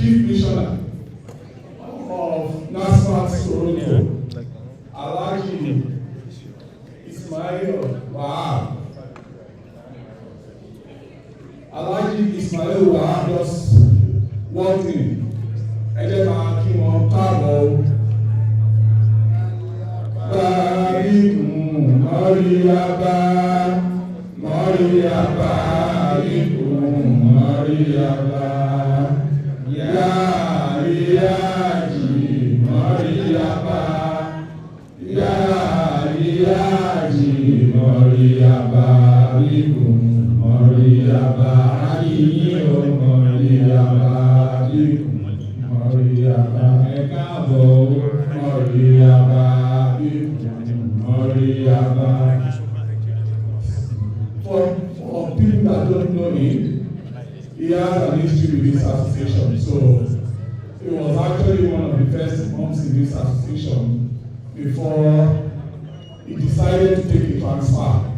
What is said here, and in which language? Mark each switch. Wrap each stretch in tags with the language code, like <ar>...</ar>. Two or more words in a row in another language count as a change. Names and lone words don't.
<en>Chief Missioner of NASFAT Toronto, Alhaji Ismail Wahab. Alhaji Ismail Wahab just walked in.</en> <yo>Ẹjẹ́ máa kí wọn káàbọ̀. Báríkùn mọ́ríyábá, mọ́ríyábá, báríkùn mọ́ríyábá. Yáàríyájì mọ́ríyábá, yáàríyájì mọ́ríyábá, báríkùn mọ́ríyábá. Ayíyí o mọ́ríyábá, báríkùn mọ́ríyábá. Ẹ káàbọ̀ mọ́ríyábá, báríkùn mọ́ríyábá.</yo> <en>For people that don't know him, he has an history with this association. So he was actually one of the first months in this association before he decided to take a transfer.</en>